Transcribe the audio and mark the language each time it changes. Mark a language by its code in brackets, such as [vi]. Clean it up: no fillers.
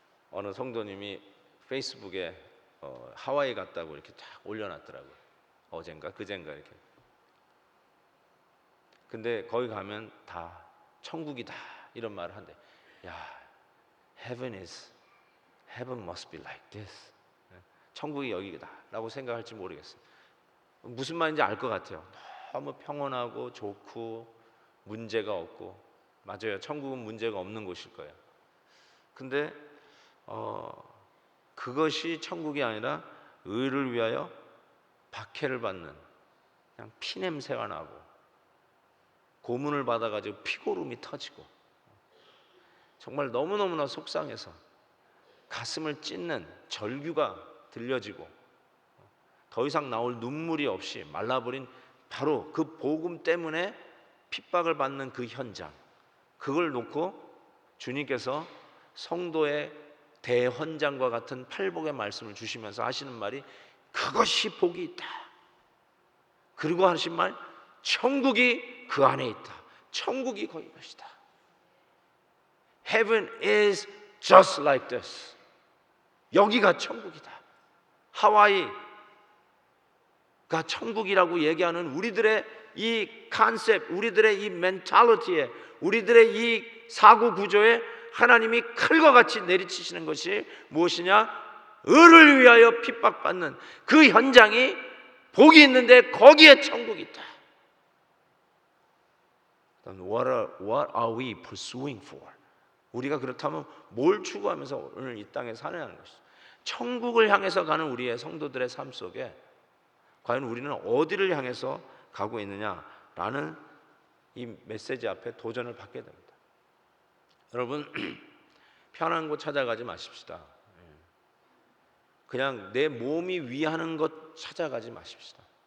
[ko] 어느 성도님이 페이스북에 하와이 갔다고 이렇게 쫙 올려놨더라고요. 어젠가 그젠가 이렇게. 근데 거기 가면 다 천국이다 이런 말을 한대. [en] 야, heaven must be like this. [ko] 천국이 여기다라고 생각할지 모르겠어요. 무슨 말인지 알 것 같아요. 너무 평온하고 좋고 문제가 없고. 맞아요. 천국은 문제가 없는 곳일 거예요. 근데 그것이 천국이 아니라 의를 위하여 박해를 받는, 그냥 피냄새가 나고 고문을 받아가지고 피고름이 터지고 정말 너무너무나 속상해서 가슴을 찢는 절규가 들려지고 더 이상 나올 눈물이 없이 말라버린 바로 그 복음 때문에 핍박을 받는 그 현장, 그걸 놓고 주님께서 성도의 대헌장과 같은 팔복의 말씀을 주시면서 하시는 말이 그것이 복이 있다. 그리고 하신 말, 천국이 그 안에 있다. 천국이 거기 것이다. [en] Heaven is just like this. [ko] 여기가 천국이다. 하와이가 천국이라고 얘기하는 우리들의 이 컨셉, 우리들의 이 멘탈리티에, 우리들의 이 사고 구조에 하나님이 칼과 같이 내리치시는 것이 무엇이냐? 의를 위하여 핍박받는 그 현장이 복이 있는데 거기에 천국이 있다. [en] What are we pursuing for? [ko] 우리가 그렇다면 뭘 추구하면서 오늘 이 땅에 사느냐는 것이죠. 천국을 향해서 가는 우리의 성도들의 삶 속에 과연 우리는 어디를 향해서 가고 있느냐라는 이 메시지 앞에 도전을 받게 됩니다. 여러분, 편한 곳 찾아가지 마십시다. 그냥 내 몸이 위하는 것 찾아가지 마십시다.